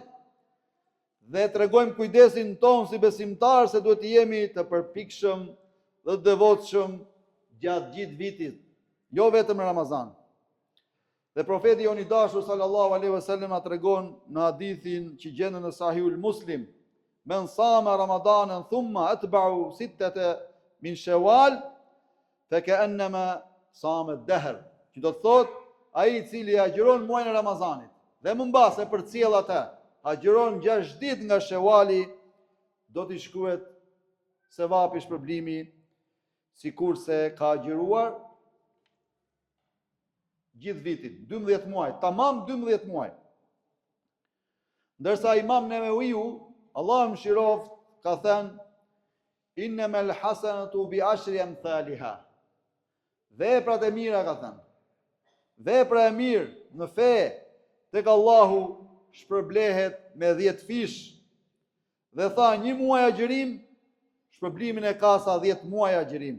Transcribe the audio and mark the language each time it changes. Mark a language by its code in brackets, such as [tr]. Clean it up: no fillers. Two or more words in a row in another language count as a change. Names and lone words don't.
[sq] Dhe tregojmë kujdesin ton si besimtar se duhet të jemi të përpikshëm dhe të devotshëm gjatë gjithë vitit, jo vetëm në Ramazan. Dhe profeti jon i dashur [ar] صلى الله عليه وسلم [sq] na tregon në hadithin që gjendet në Sahihul Muslim: [ar] من صام رمضان ثم أتبعه ستة من شوال فكأنما صام الدهر. [sq] Që do të thotë ai i cili agjiron muajin e Ramazanit dhe më mbas e përcjell atë, agjiron 6 ditë nga Shewali, do t'i shkruhet sevapi shpërblimi sikurse ka agjiruar gjithë vitin, 12 muaj, tamam 12 muaj. Ndërsa Imam Neveviu, Allah mëshiroft, ka thënë: [ar] إنما الحسنات بعشر أمثالها. [sq] Veprat e mira, ka thënë, vepra e mirë në fe tek Allahu shpërblehet me 10 fish. Dhe tha, 1 muaj agjërim, shpërblimin e ka sa 10 muaj agjërim.